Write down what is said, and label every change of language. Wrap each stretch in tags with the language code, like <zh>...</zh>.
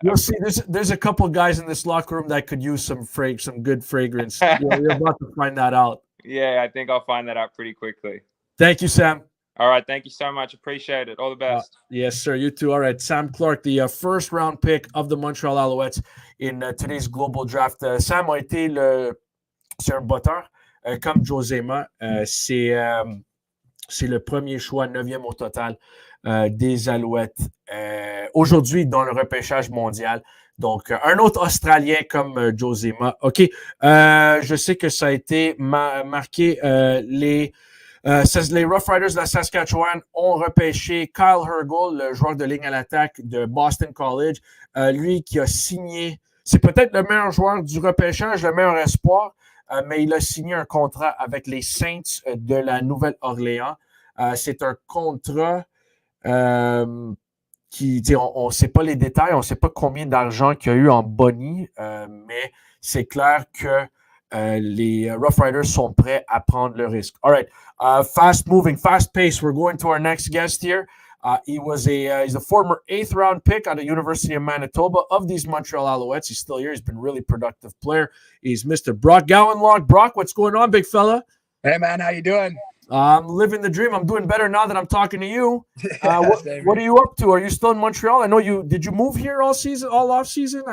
<en>You'll see, there's a couple of guys in this locker room that could use some good fragrance. You're about to find that out. Yeah, I think I'll find that out pretty quickly. Thank you, Sam. All right, thank you so much. Appreciate it. All the best. Yes, sir. You too. All right, Sam Clark, the first round pick of the Montreal Alouettes in today's global draft.</en> <fr>Sam a été c'est un botteur comme Josema. C'est le premier choix, 9e au total des Alouettes aujourd'hui dans le repêchage mondial. Donc, un autre Australien comme Josema. OK. Je sais que ça a été marqué les Rough Riders de la Saskatchewan ont repêché Kyle Hergel, le joueur de ligne à l'attaque de Boston College. Lui qui a signé, c'est peut-être le meilleur joueur du repêchage, le meilleur espoir, mais il a signé un contrat avec les Saints de la Nouvelle-Orléans. C'est un contrat qui, on ne sait pas les détails, on ne sait pas combien d'argent qu'il y a eu en boni, mais c'est clair que les Rough Riders sont prêts à prendre le risque.</fr> <en>All right, fast moving, fast pace. We're going to our next guest here. He's a former 8th round pick out of University of Manitoba of these Montreal Alouettes. He's still here. He's been a really productive player. He's Mr. Brock Gowanlock. Brock, what's going on, big fella? Hey, man, how you doing? I'm living the dream. I'm doing better now that I'm talking to you. What are you up to? Are you still in Montreal? I know did you move here all off season?</en>